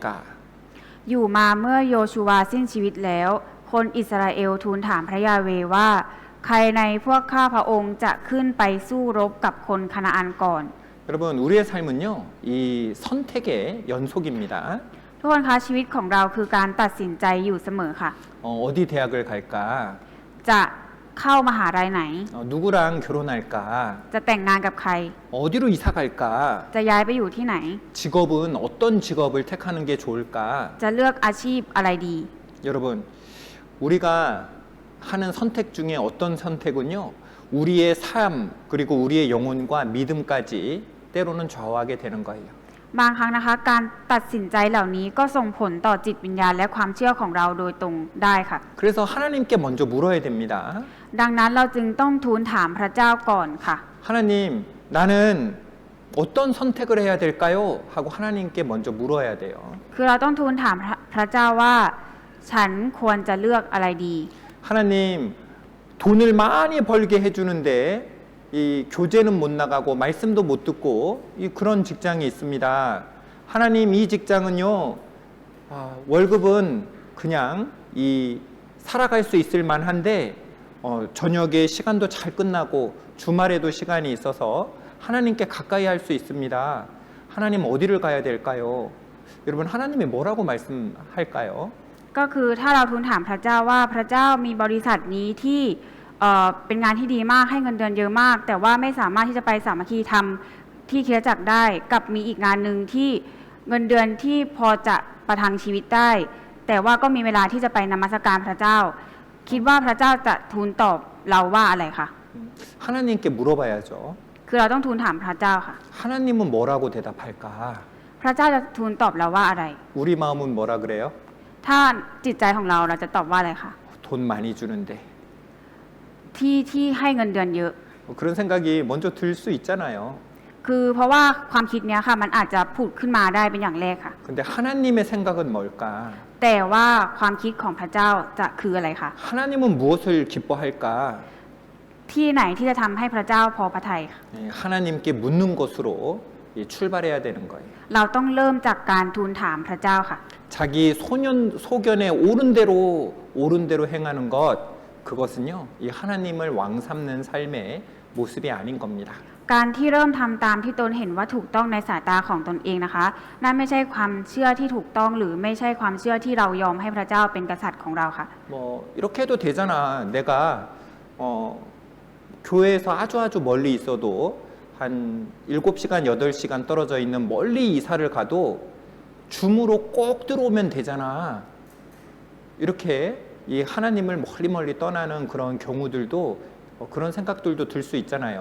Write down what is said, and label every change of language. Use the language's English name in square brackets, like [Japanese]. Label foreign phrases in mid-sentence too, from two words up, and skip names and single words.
[Thai] อยู่มาเมื่อโยชูวาสิ้นชีวิตแล้ว คนอิสราเอลทูลถามพระยาเวห์ว่าใครในพวกข้าพระองค์จะขึ้นไปสู้รบกับคนคานาอันก่อน [Korean] 여러분 우리의 삶은요 이 선택의 연속입니다. [Thai] ทุกคนคะชีวิตของเราคือการตัดสินใจอยู่เสมอค่ะ [Korean] 어디 대학을 갈까? [Thai] จะเข้ามหาลัยไหน [Korean] 누구랑 결혼할까? [Thai] จะแต่งงานกับใคร [Korean] 어디로 이사 갈까? [Thai] จะย้ายไปอยู่ที่ไหน [Korean] 직업은 어떤 직업을 택하는 게 좋을까? [Thai] จะเลือกอาชีพอะไรดี [Korean] 여러분 우리가 하는 선택 중에 어떤 선택은요 우리의 삶 그리고 우리의 영혼과 믿음까지 때로는 좌우하게 되는 거예요. [Thai] บางครั้งนะคะการตัดสินใจเหล่านี้ก็ส่งผลต่อจิตวิญญาณและความเชื่อของเราโดยตรงได้ค่ะ [Korean] 그래서 하나님께 먼저 물어야 됩니다. [Thai] ดังนั้นเราจึงต้องทูลถามพระเจ้าก่อนค่ะ [Korean] 하나님 나는 어떤 선택을 해야 될까요? 하고 하나님께 먼저 물어야 돼요. [Thai] คือเราต้องทูลถามพระเจ้าว่าฉันควรจะเลือกอะไรดี [Korean] 하나님 돈을 많이 벌게 해주는데 이 교제는 못 나가고 말씀도 못 듣고 그런 직장이 있습니다. 하나님 이 직장은요 월급은 그냥 이 살아갈 수 있을 만한데 저녁에 시간도 잘 끝나고 주말에도 시간이 있어서 하나님께 가까이 할 수 있습니다. 하나님 어디를 가야 될까요? 여러분 하나님이 뭐라고 말씀할까요? [Thai] ก็คือถ้าเราทูลถามพระเจ้าว่าพระเจ้ามีบริษัทนี้ที่เป็นงานที่ดีมากให้เงินเดือนเยอะมากแต่ว่าไม่สามารถที่จะไปสามัคคีธรรมที่คริสตจักรได้กับมีอีกงานหนึ่งที่เงินเดือนที่พอจะประทังชีวิตได้ แต่ว่าก็มีเวลาที่จะไปนมัสการพระเจ้า คิดว่าพระเจ้าจะทูลตอบเราว่าอะไรคะ [Korean] 하나님께 물어봐야죠. [Thai] คือเราต้องทูลถามพระเจ้าค่ะ [Korean] 하나님은 뭐라고 대답할까? [Thai] พระเจ้าจะทูลตอบเราว่าอะไร [Korean] 우리 마음은 뭐라 그래요? [Thai] ถ้าจิตใจของเราจะตอบว่าอะไรคะ [Korean] 돈 많이 주는데. [Thai] ที่ให้เงินเดือนเยอะ [Korean] 그런 생각이 먼저 들 수 있잖아요. [Thai] คือเพราะว่าความคิดเนี้ยค่ะมันอาจจะผุดขึ้นมาได้เป็นอย่างแรกค่ะ [Korean] 근데 하나님의 생각은 뭘까? [Thai] แต่ว่าความคิดของพระเจ้าจะคืออะไรคะ [Korean] 하나님은 무엇을 기뻐할까? [Thai] ที่ไหนที่จะทำให้พระเจ้าพอพระทัยค่ะ [Korean] 하나님께 묻는 것으로 출발해야 되는 거예요. [Thai] เราต้องเริ่มจากการทูลถามพระเจ้าค่ะ [Korean] 자기 소견에 옳은 대로 행하는 것 그것은요 이 하나님을 왕 삼는 삶의 모습이 아닌 겁니다. [Thai] การที่เริ่มทำตามที่ตนเห็นว่าถูกต้องในสายตาของตนเองนะคะนั่นไม่ใช่ความเชื่อที่ถูกต้องหรือไม่ใช่ความเชื่อที่เรายอมให้พระเจ้าเป็นกษัตริย์ของเราค่ะ [Korean] 뭐 이렇게 해도 되잖아. 내가 교회에서 아주 멀리 있어도 한 7시간, 8시간 떨어져 있는 멀리 이사를 가도 줌으로 꼭 들어오면 되잖아. 이렇게 이 하나님을 멀리 떠나는 그런 경우들도 그런 생각들도 들 수 있잖아요.